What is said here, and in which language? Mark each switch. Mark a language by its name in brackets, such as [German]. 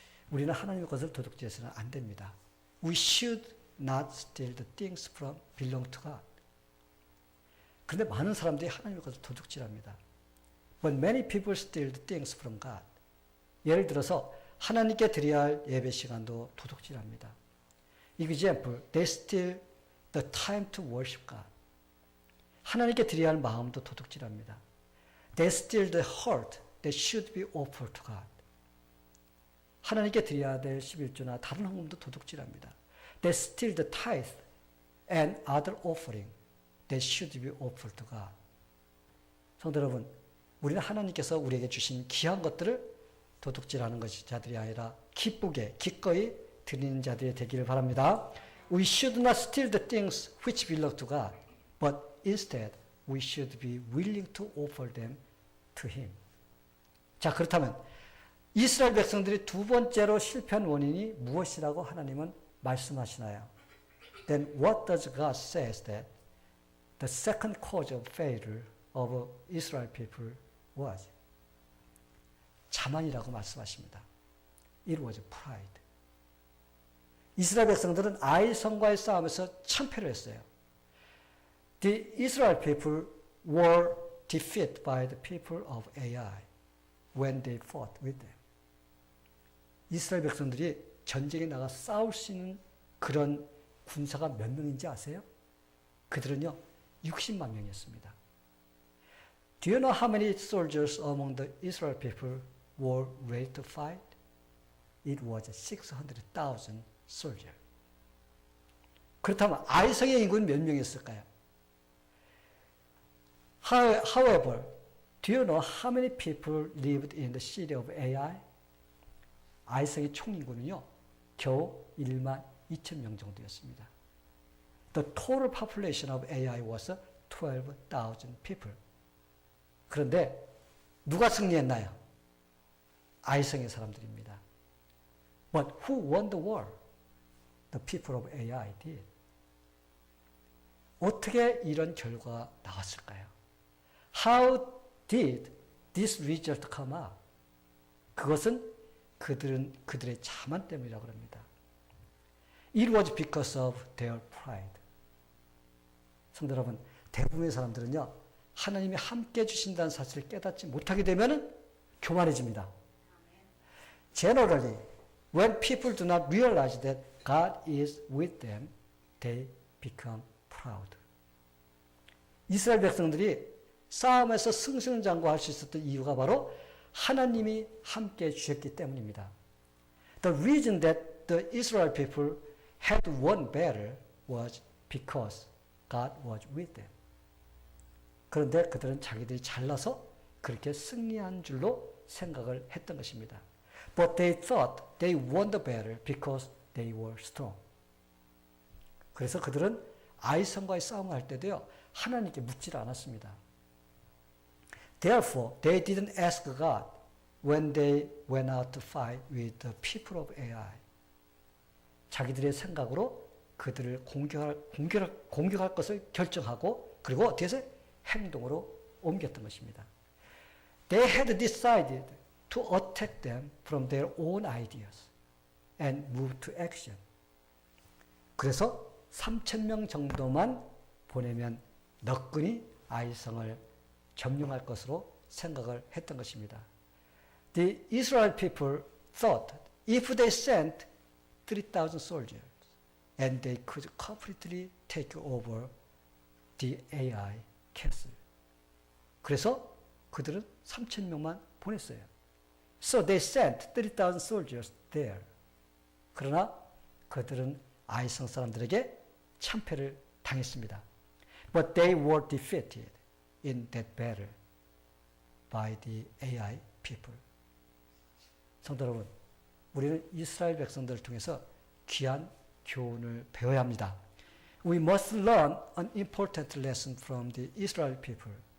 [Korean] 우리는 하나님의 것을 도둑질해서는 안 됩니다. [English] We should not steal the things belong to God. [Korean] 그런데 많은 사람들이 하나님의 것을 도둑질합니다. [English] But many people steal the things from God. [Korean] 예를 들어서 하나님께 드려야 할 예배 시간도 도둑질합니다. [English] Example, they steal the time to worship God. [Korean] 하나님께 드려야 할 마음도 도둑질합니다. [English] They steal the heart that should be offered to God. [Korean] 하나님께 드려야 될 11조나 다른 헌금도 도둑질합니다. [English] They steal the tithe and other offering that should be offered to God. [Korean] 성도 여러분, 우리는 하나님께서 우리에게 주신 귀한 것들을 도둑질하는 것이 자들이 아니라 기쁘게 기꺼이 드리는 자들이 되기를 바랍니다. [English] We should not steal the things which belong to God, but instead we should be willing to offer them to Him. [Korean] 자, 그렇다면 이스라엘 백성들이 두 번째로 실패한 원인이 무엇이라고 하나님은 말씀하시나요? [English] Then what does God say that the second cause of failure of Israel people was? [Korean] 자만이라고 말씀하십니다. [English] It was pride. [Korean] 이스라엘 백성들은 아이 성과의 싸움에서 참패를 했어요. [English] The Israel people were defeated by the people of Ai when they fought with them. [Korean] 이스라엘 백성들이 전쟁에 나가 싸울 수 있는 그런 군사가 몇 명인지 아세요? 그들은요, 60만 명이었습니다. [English] Do you know how many soldiers among the Israel people were ready to fight? It was 600,000 soldiers. [Korean] 그렇다면 아이성의 인구는 몇 명이었을까요? [English] However, do you know how many people lived in the city of Ai? [Korean] 아이성의 총 인구는요, 겨우 1만 2천 명 정도였습니다. [English] The total population of Ai was 12,000 people. [Korean] 그런데 누가 승리했나요? 아이성의 사람들입니다. [English] But who won the war? The people of Ai did. [Korean] 어떻게 이런 결과가 나왔을까요? [English] How did this result come up? [Korean] 그것은 그들의 자만 때문이라고 합니다. [English] It was because of their pride. [Korean] 성도 여러분, 대부분의 사람들은요, 하나님이 함께 주신다는 사실을 깨닫지 못하게 되면 교만해집니다. [English] Generally, when people do not realize that God is with them, they become proud. [Korean] 이스라엘 백성들이 싸움에서 승승장구할 수 있었던 이유가 바로 하나님이 함께 주셨기 때문입니다. [English] The reason that the Israel people had won battle was because God was with them. [Korean] 그런데 그들은 자기들이 잘나서 그렇게 승리한 줄로 생각을 했던 것입니다. [English] But they thought they won the battle because they were strong. [Korean] 그래서 그들은 아이성과의 싸움을 할 때도요, 하나님께 묻지를 않았습니다. [English] Therefore, they didn't ask God when they went out to fight with the people of Ai. [Korean] 자기들의 생각으로 그들을 공격할 것을 결정하고 그리고 어떻게 해서 행동으로 옮겼던 것입니다. [English] They had decided to attack them from their own ideas and move to action. [Korean] 그래서 3,000명 정도만 보내면 너끈히 아이성을 점령할 것으로 생각을 했던 것입니다. [English] The Israel people thought if they sent 3,000 soldiers and they could completely take over the Ai castle. [Korean] 그래서 그들은 3,000명만 보냈어요. [English] So they sent 3,000 soldiers there. [Korean] 그러나 그들은 아이성 사람들에게 참패를 당했습니다. [English] But they were defeated in that battle by the Ai people. [Korean] 성도 여러분, 우리는 이스라엘 백성들을 통해서 귀한 교훈을 배워야 합니다. [English] We must learn an important lesson from the Israel people.